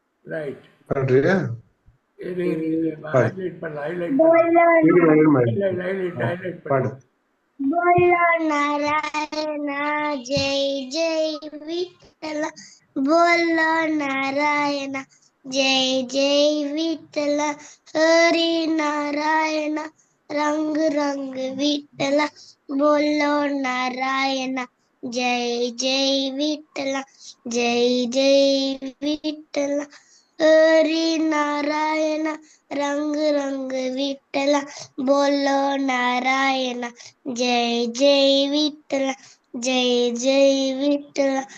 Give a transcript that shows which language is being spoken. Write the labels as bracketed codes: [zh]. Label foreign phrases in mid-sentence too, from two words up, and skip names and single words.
[ta] ரைட். பாடுறியா? இது பாடு. ஹைலைட் பண்ணல, ஹைலைட் [hi] बोलो [ta] ஹைலைட் பாடு. பண்ணு. [hi] बोलो नारायण जय जय विठ्ठल बोलो नारायण जय जय विठ्ठल हरि नारायण रंग रंग विठ्ठल बोलो नारायण जय जय विठ्ठल जय जय विठ्ठल हरि नारायण रंग रंग विठ्ठल बोलो नारायण जय जय विठ्ठल जय जय विठ्ठल